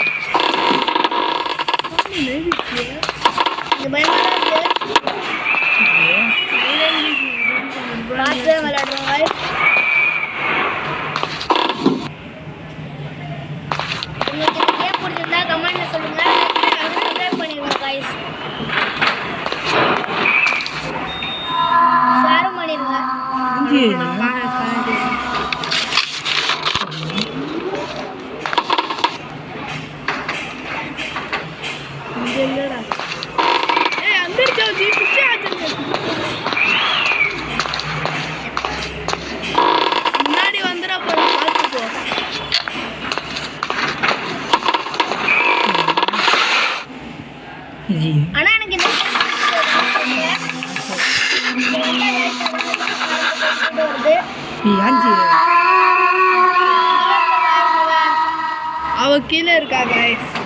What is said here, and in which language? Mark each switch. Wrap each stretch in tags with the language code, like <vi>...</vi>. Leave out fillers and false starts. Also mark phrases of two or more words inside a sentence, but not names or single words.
<ta>இந்த பயமாக தான் இருக்கு, பார்த்து தான் விளையாடுறோம் காய்ஸ். உங்களுக்கு இந்த கேம் பிடிச்சிருந்தா கமெண்ட்ல சொல்லுங்க, சப்ஸ்கிரைப் பண்ணிடுங்க காய்ஸ், ஷேரும் பண்ணிடுங்க.</ta> <hi>अंदर जाओ जी, पीछे आ जाओ.</hi> <ta>முன்னாடி வந்துடா போற, பார்த்துக்கோ.</ta> <hi>जी</hi> <ta>ஆனா எனக்கு இந்த அவ கீழே இருக்கா गाइस,</ta>